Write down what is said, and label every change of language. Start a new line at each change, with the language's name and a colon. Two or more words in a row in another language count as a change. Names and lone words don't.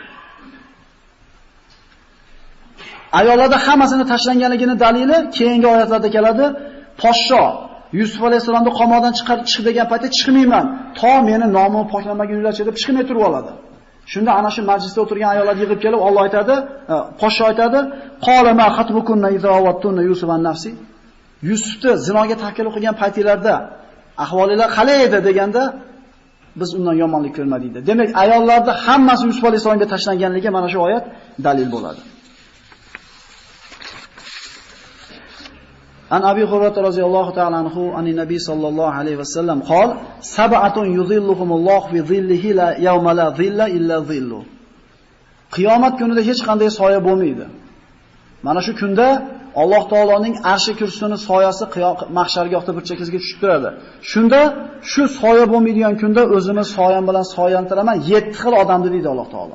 Uzbek: Ayollarda hammasini tashlanganligini dalili keyingi oyatlarda keladi. Poshsho Yusuf alayhisolamni qamoqdan chiq degan paytda chiqmayman, to meni nomim poklanmagunlarcha deb chiqmay turib oladi. Shunda ana shu majlisda o'tirgan ayollar yig'ib kelib Alloh aytadi, poshsho aytadi,
Arabic: "قال ما خطبكن إذ راودتن يوسف عن نفسه?"
Uzbek: Yusufni zinoga taklif qilgan paytinglarda ahvolingiz qalay edi deganda biz undan yomonlik ko'rmadik dedi. Demak, ayollarda hammasi Yusuf alayhisolamga tashlanganligiga mana shu oyat dalil bo'ladi.
Arabic: عن أبي هريرة رضي الله تعالى عنه عن النبي صلى الله عليه وسلم قال سبعة يظلهم الله في ظله لا يوم لا ظل إلا ظله.
Uzbek: Qiyomat kunida hech qanday soya bo'lmaydi. Mana shu kunda Alloh taoloning arshi kursini soyasi mahshargohda bir chekkasiga tushib turadi. Shunda shu soya bo'lmaydigan kunda o'zimiz soyam bilan soyantiraman 7 xil odamni deydi Alloh taolo.